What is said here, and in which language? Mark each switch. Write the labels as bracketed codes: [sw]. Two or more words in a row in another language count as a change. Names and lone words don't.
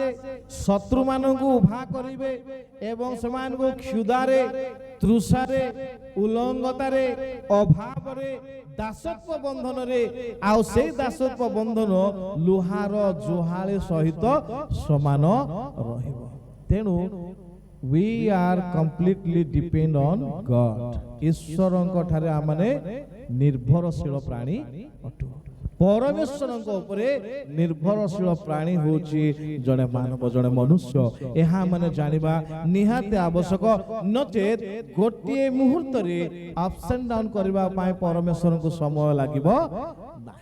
[or] ଶତ୍ରୁମାନଙ୍କୁ ଉଭା କରିବେ ଏବଂ ସେମାନଙ୍କୁ କ୍ଷୁଧାରେ, ତୃଷାରେ, ଉଲଙ୍ଗତାରେ, ଅଭାବରେ, ଦାସତ୍ୱ ବନ୍ଧନରେ, ଆଉ ସେଇ ଦାସତ୍ୱ ବନ୍ଧନ ଲୁହାର ଜୁହାଳି ସହିତ ସମାନ ରହିବ। [en] ତେଣୁ we are completely depend on God। [or] ଈଶ୍ୱରଙ୍କ ଠାରେ ଆମେ ନିର୍ଭରଶୀଳ ପ୍ରାଣୀ ଅଟୁ। ପରମେଶ୍ୱରଙ୍କ ଉପରେ ନିର୍ଭରଶୀଳ ପ୍ରାଣୀ ହେଉଛି ଜଣେ ମାନବ, ଜଣେ ମନୁଷ୍ୟ। ଏହା ମାନେ ଜାଣିବା ନିହାତି ଆବଶ୍ୟକ, ନଚେତ୍ ଗୋଟିଏ ମୁହୂର୍ତ୍ତରେ [en] ups and down [or] କରିବା ପାଇଁ ପରମେଶ୍ୱରଙ୍କୁ ସମୟ ଲାଗିବ ନାହିଁ।